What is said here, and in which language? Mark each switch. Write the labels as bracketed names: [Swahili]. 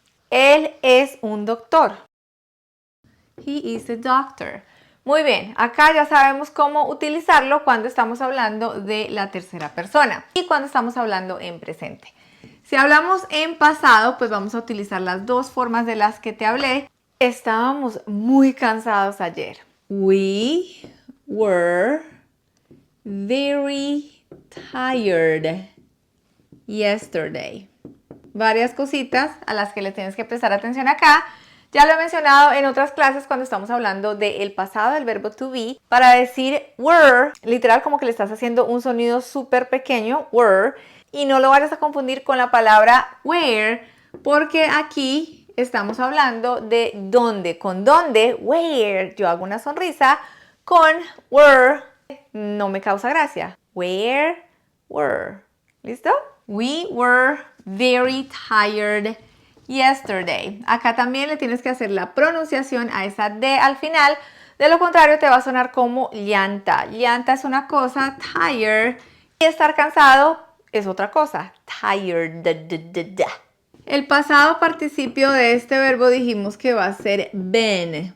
[Spanish] Él es un doctor. [English] He is a doctor. [Spanish] Muy bien, acá ya sabemos cómo utilizarlo cuando estamos hablando de la tercera persona y cuando estamos hablando en presente. Si hablamos en pasado, pues vamos a utilizar las dos formas de las que te hablé. Estábamos muy cansados ayer. [English] We were very tired yesterday. [Spanish] Varias cositas a las que le tienes que prestar atención acá. Ya lo he mencionado en otras clases cuando estamos hablando del pasado del verbo to be. Para decir were, literal como que le estás haciendo un sonido súper pequeño, were. Y no lo vayas a confundir con la palabra where, porque aquí estamos hablando de dónde. Con dónde, where, yo hago una sonrisa. Con were, no me causa gracia. [English] Where were. [Spanish] ¿Listo? [English] We were very tired yesterday. [Spanish] Acá también le tienes que hacer la pronunciación a esa D al final. De lo contrario te va a sonar como llanta. Llanta es una cosa, tired. Y estar cansado es otra cosa, tired. El pasado participio de este verbo dijimos que va a ser been.